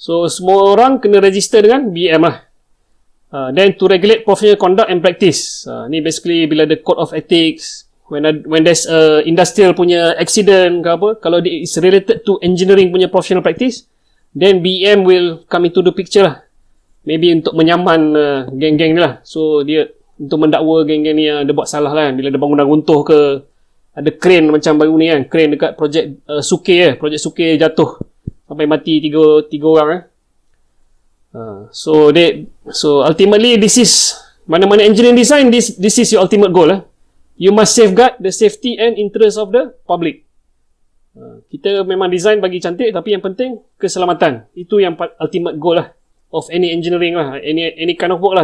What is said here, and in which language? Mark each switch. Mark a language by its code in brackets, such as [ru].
[ms] So semua orang kena register dengan BEM . [en] Then to regulate professional conduct and practice, [ms] ni basically bila ada [en] code of ethics, when there's industrial punya accident [ms] ke apa, kalau [en] it's related to engineering punya professional practice, then BEM will come into the picture . Maybe [ms] untuk menyaman geng-geng ni . So dia untuk mendakwa geng-geng ni yang dia buat salah bila ada bangunan runtuh ke, ada crane macam baru ni crane dekat projek Suke projek Suke jatuh sampai mati tiga orang . [en] So ultimately this is [ms] mana-mana [en] engineering design, this is your ultimate goal . You must safeguard the safety and interest of the public. [ms] Kita memang design bagi cantik, tapi yang penting keselamatan. Itu yang [en] ultimate goal of any engineering any kind of work .